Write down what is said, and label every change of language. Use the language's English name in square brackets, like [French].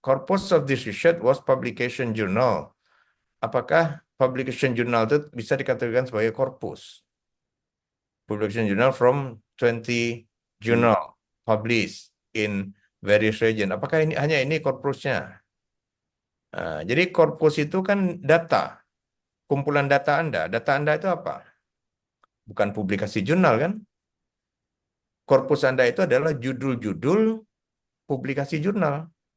[English] Corpus of this research was publication journal. [Indonesian] Apakah publication journal itu bisa dikategorikan sebagai corpus? [English] Publication journal from 20 journal published in various region. [Indonesian] Apakah ini hanya ini corpusnya? Jadi corpus itu kan data, kumpulan data Anda. Data Anda itu apa? Bukan publikasi jurnal kan? Korpus Anda itu adalah judul-judul publikasi jurnal.